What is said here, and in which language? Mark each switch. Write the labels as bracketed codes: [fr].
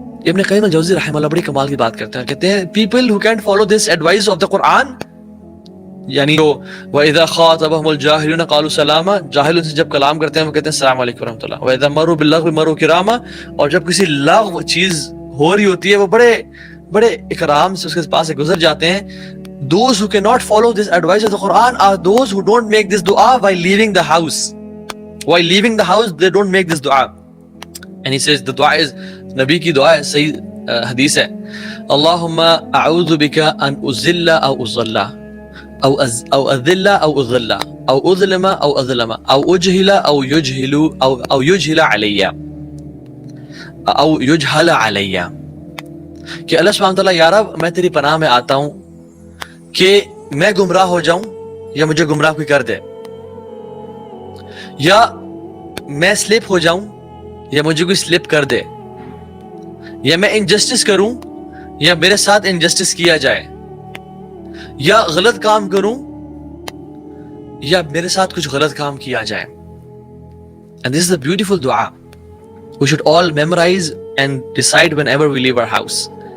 [ur] ابن قیم الجوزی رحمہ اللہ بڑی کمال کی بات کرتے ہیں، کہتے ہیں [en] people who can't follow this advice of the Quran، [ur] یعنی [ar] وَإِذَا خَاطَبَهُمُ الْجَاهِلُونَ قَالُوا سَلَامًا، [ur] جاہل ان سے جب کلام کرتے ہیں وہ کہتے ہیں السلام علیکم ورحمۃ اللہ. [ar] وَإِذَا مَرُّوا بِاللَّغْوِ مَرُّوا كِرَامًا، [ur] اور جب کسی لغو چیز ہو رہی ہوتی ہے وہ بڑے اکرام سے اس کے پاس سے گزر جاتے ہیں. [en] Those who cannot follow this advice of the Quran are those who don't make this dua while leaving the house. While leaving the house they don't make this dua. And he says the dua is [ur] نبی کی دعا ہے، صحیح حدیث ہے، [ar] اللہم اعوذ بک ان ازل او ازل او اذل او اذل. او اظلم او اظلم او اجهل او يجهل او يجهل علی [ur] او يجهل علی، کہ اللہ سبحانہ تعالیٰ یا رب میں تیری پناہ میں آتا ہوں کہ میں گمراہ ہو جاؤں یا مجھے گمراہ کوئی کر دے، یا میں سلپ ہو جاؤں یا مجھے کوئی سلپ کر دے، یا میں انجسٹس کروں یا میرے ساتھ انجسٹس کیا جائے، یا غلط کام کروں یا میرے ساتھ کچھ غلط کام کیا جائے. [en] And this is a beautiful dua. We should all memorize and decide whenever we leave our house.